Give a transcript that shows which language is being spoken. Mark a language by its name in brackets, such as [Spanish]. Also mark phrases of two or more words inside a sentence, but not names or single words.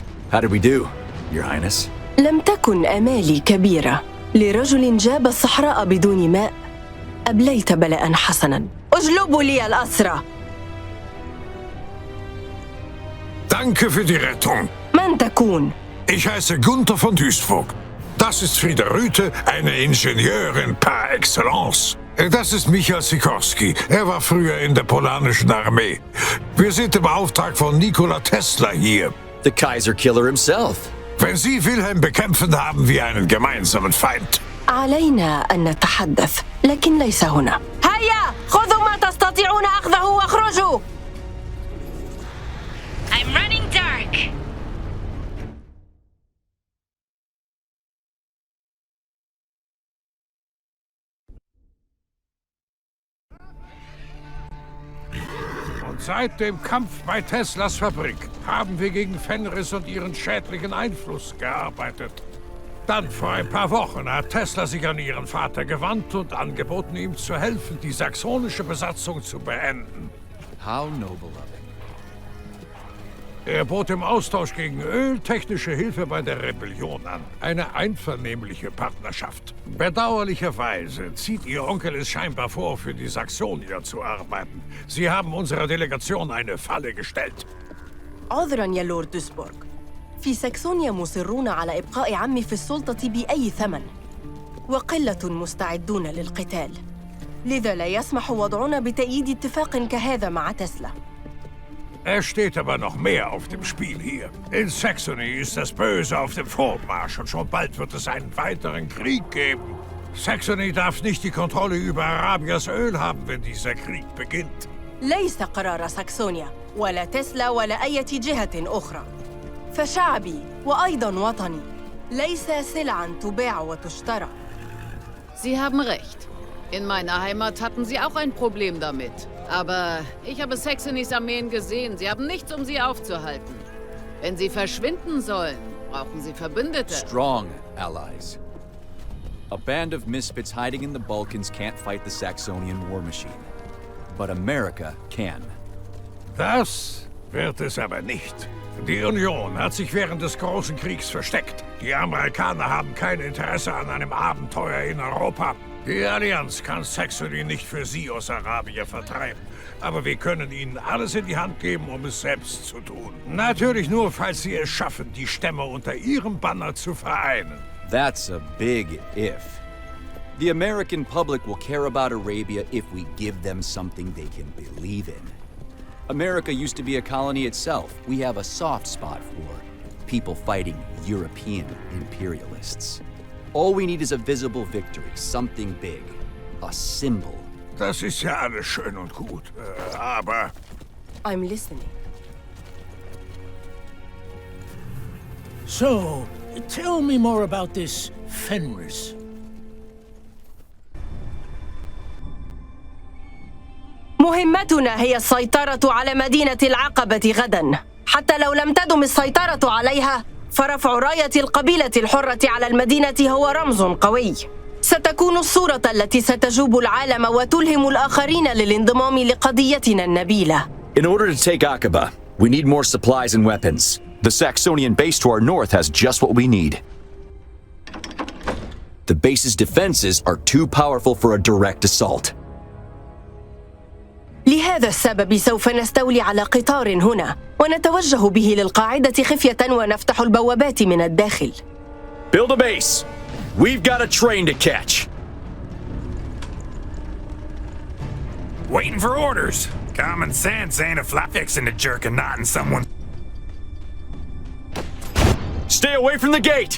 [English] How did we do, Your Highness? [Arabic] لم تكن آمالي كبيرة. لرجل جاب الصحراء بدون ماء أبليت بلاء حسنا. اجلبوا لي الأسرى. [German] Danke für die Rettung. [Arabic] من تكون؟ [German] Ich heiße Gunther von Duisburg. Das ist Frieda Rüthe, eine Ingenieurin [French] par excellence. [German] Das ist Michael Sikorski. Er war früher in der polanischen Armee. Wir sind im Auftrag von Nikola Tesla hier. [English] The Kaiser Killer himself. [German] Wenn Sie Wilhelm bekämpfen, haben wir einen gemeinsamen Feind. [Arabic] علينا أن نتحدث، لكن ليس هنا. هيا، خذوا ما تستطيعون أخذه واخرجوا. [English] I'm running dark. [German] Und seit dem Kampf bei Teslas Fabrik haben wir gegen Fenris und ihren schädlichen Einfluss gearbeitet. Dann vor ein paar Wochen hat Tesla sich an ihren Vater gewandt und angeboten, ihm zu helfen, die saxonische Besatzung zu beenden. [English] How noble of him. [German] Er bot im Austausch gegen Öl technische Hilfe bei der Rebellion an. Eine einvernehmliche Partnerschaft. Bedauerlicherweise zieht Ihr Onkel es scheinbar vor, für die Saxonier zu arbeiten. Sie haben unserer Delegation eine Falle gestellt. [Arabic] عذراً يا لورد دوسبورغ. في ساكسونيا مصرون على إبقاء عمي في السلطة بأي ثمن. وقلة مستعدون للقتال. لذا لا يسمح وضعنا بتأييد اتفاق كهذا مع تسلا. [German] Es steht aber noch mehr auf dem Spiel hier. In Saxony ist das Böse auf dem Vormarsch und schon bald wird es einen weiteren Krieg geben. Saxony darf nicht die Kontrolle über Arabias Öl haben, wenn dieser Krieg beginnt. [Arabic] ليس قرار ساكسونيا ولا تسلا ولا أي جهة أخرى. فشعبي وأيضاً وطني ليس سلعاً تباع وتشترى. [German] Sie haben recht. In meiner Heimat hatten sie auch ein Problem damit. Aber ich habe Saxonys Armeen gesehen. Sie haben nichts, um sie aufzuhalten. Wenn sie verschwinden sollen, brauchen sie Verbündete. [English] Strong allies. A band of misfits hiding in the Balkans can't fight the Saxonian war machine. But America can. [German] Das wird es aber nicht. Die Union hat sich während des Großen Kriegs versteckt. Die Amerikaner haben kein Interesse an einem Abenteuer in Europa. Die Allianz kann Saxony nicht für sie aus Arabien vertreiben. Aber wir können ihnen alles in die Hand geben, um es selbst zu tun. Natürlich nur, falls sie es schaffen, die Stämme unter ihrem Banner zu vereinen. [English] That's a big if. The American public will care about Arabia if we give them something they can believe in. America used to be a colony itself. We have a soft spot for people fighting European imperialists. All we need is a visible victory, something big, a symbol. [German] Das ist ja alles schön und gut, aber... [English] I'm listening. So, tell me more about this Fenris. [Arabic] مهمتنا هي السيطرة على مدينة العقبة غداً. حتى لو لم تدم السيطرة عليها، فرفع راية القبيلة الحرة على المدينة هو رمز قوي. ستكون الصورة التي ستجوب العالم وتلهم الآخرين للانضمام لقضيتنا النبيلة. [English] In order to take Aqaba, we need more supplies and weapons. The Saxonian base to our north has just what we need. The base's defenses are too powerful for a direct assault. [Arabic] لهذا السبب سوف نستولي على قطار هنا ونتوجه به للقاعدة خفية ونفتح البوابات من الداخل. [English] Build a base. We've got a train to catch. Waiting for orders. Common sense ain't a fly fixing to jerk a knot in someone. Stay away from the gate.